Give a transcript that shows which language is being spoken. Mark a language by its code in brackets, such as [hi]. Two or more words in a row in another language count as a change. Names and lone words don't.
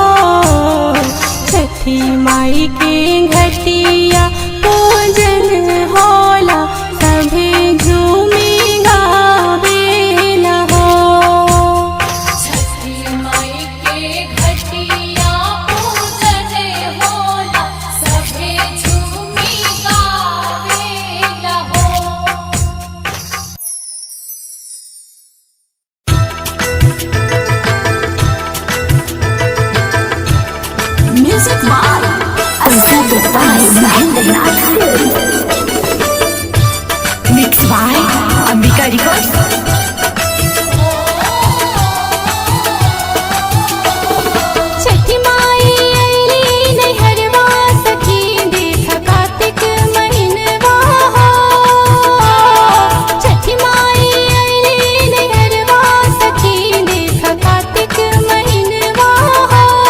[bho] छठी माई के घटिया पूजन होला सभे झूमी गावेला हो। छठी माई के घटिया पूजन होला सभे झूमी गावेला हो। [en] Music by Presented by Mahendranath Film. Mixed by Ambika Records. [bho] छठी माई अइली नैहरवा सखी देख कार्तिक महीनवा हो। छठी माई अइली नैहरवा सखी देख कार्तिक महीनवा हो।